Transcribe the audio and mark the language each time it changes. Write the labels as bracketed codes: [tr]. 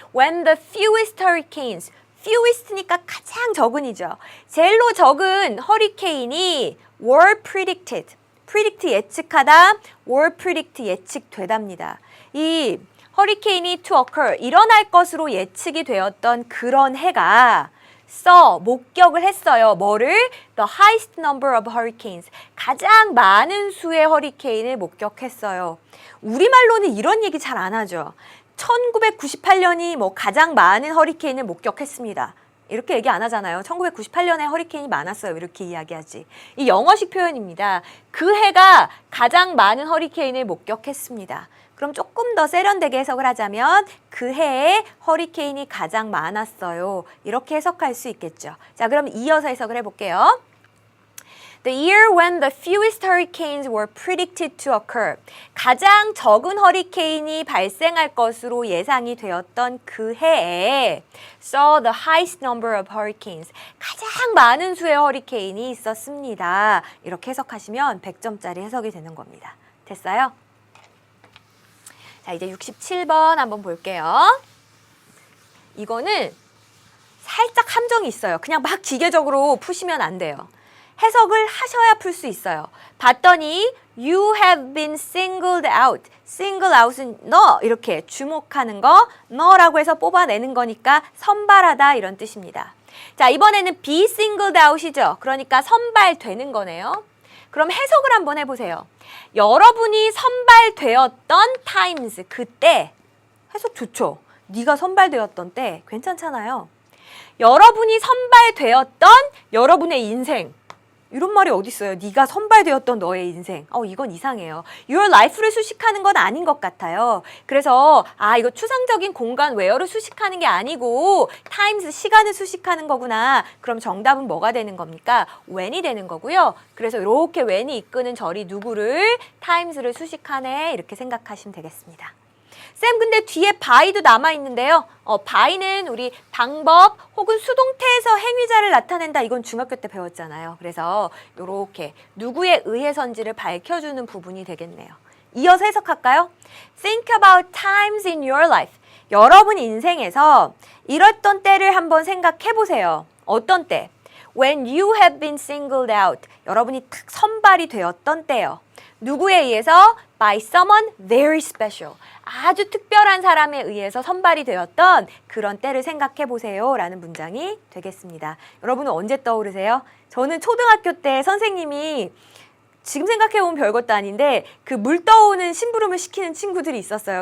[en] When the fewest hurricanes, fewest니까 [ko] 가장 적은이죠. 제일로 적은 허리케인이 [en] were predicted, predict [ko] 예측하다, [en] were predict [ko] 예측되답니다. 이 허리케인이 [en] to occur, [ko] 일어날 것으로 예측이 되었던 그런 해가 목격을 했어요. 뭐를? [en] The highest number of hurricanes. [ko] 가장 많은 수의 허리케인을 목격했어요. 우리말로는 이런 얘기 잘 안 하죠. 1998년이 뭐 가장 많은 허리케인을 목격했습니다. 이렇게 얘기 안 하잖아요. 1998년에 허리케인이 많았어요. 이렇게 이야기하지. 이 영어식 표현입니다. 그 해가 가장 많은 허리케인을 목격했습니다. 그럼 조금 더 세련되게 해석을 하자면 그 해에 허리케인이 가장 많았어요. 이렇게 해석할 수 있겠죠. 자, 그럼 이어서 해석을 해볼게요. [en] The year when the fewest hurricanes were predicted to occur. [ko] 가장 적은 허리케인이 발생할 것으로 예상이 되었던 그 해에 [en] saw the highest number of hurricanes. [ko] 가장 많은 수의 허리케인이 있었습니다. 이렇게 해석하시면 100점짜리 해석이 되는 겁니다. 됐어요? 자, 이제 67번 한번 볼게요. 이거는 살짝 함정이 있어요. 그냥 막 기계적으로 푸시면 안 돼요. 해석을 하셔야 풀 수 있어요. 봤더니 [en] you have been singled out. [ko] single out은 너 이렇게 주목하는 거 너라고 해서 뽑아내는 거니까 선발하다 이런 뜻입니다. 자, 이번에는 be singled out이죠. 그러니까 선발되는 거네요. 그럼 해석을 한번 해보세요. 여러분이 선발되었던 times, 그때 해석 좋죠. 네가 선발되었던 때 괜찮잖아요. 여러분이 선발되었던 여러분의 인생. 이런 말이 어디 있어요? 네가 선발되었던 너의 인생. 이건 이상해요. Your life를 수식하는 건 아닌 것 같아요. 그래서 이거 추상적인 공간 where를 수식하는 게 아니고 times 시간을 수식하는 거구나. 그럼 정답은 뭐가 되는 겁니까? when이 되는 거고요. 그래서 이렇게 when이 이끄는 절이 누구를? times를 수식하네. 이렇게 생각하시면 되겠습니다. 쌤, 근데 뒤에 by도 남아있는데요. by는 우리 방법 혹은 수동태에서 행위자를 나타낸다. 이건 중학교 때 배웠잖아요. 그래서 이렇게 누구에 의해서인지를 밝혀주는 부분이 되겠네요. 이어서 해석할까요? [en] Think about times in your life. [ko] 여러분 인생에서 이랬던 때를 한번 생각해 보세요. 어떤 때? [en] When you have been singled out. [ko] 여러분이 탁 선발이 되었던 때요. 누구에 의해서? [en] By someone very special. [ko] 아주 특별한 사람에 의해서 선발이 되었던 그런 때를 생각해 보세요. 라는 문장이 되겠습니다. 여러분은 언제 떠오르세요? 저는 초등학교 때 선생님이 지금 생각해보면 별것도 아닌데 그 물 떠오는 심부름을 시키는 친구들이 있었어요.